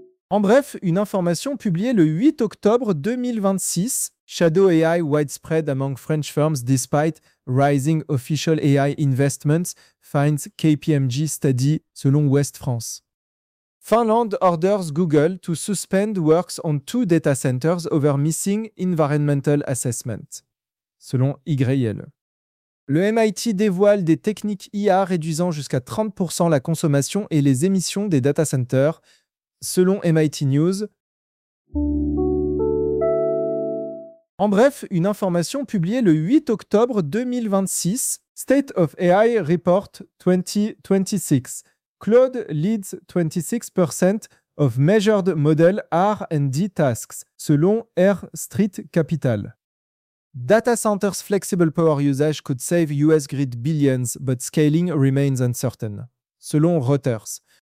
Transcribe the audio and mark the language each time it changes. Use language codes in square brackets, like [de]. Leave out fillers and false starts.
[fr] En bref, une information publiée le 8 octobre 2026, [en] Shadow AI widespread among French firms despite rising official AI investments, finds KPMG study, [fr] selon [en] West France. Finland orders Google to suspend works on two data centers over missing environmental assessment, [fr] selon [en] YL. [fr] Le MIT dévoile des techniques IA réduisant jusqu'à 30% la consommation et les émissions des data centers, selon MIT News. En bref, une information publiée le 8 octobre 2026, State of AI Report 2026. [en] Cloud leads 26% of measured model R&D tasks, [fr] selon [en] Air Street Capital. Data centers' flexible power usage could save US grid billions, but scaling remains uncertain, [fr] selon [en] Reuters.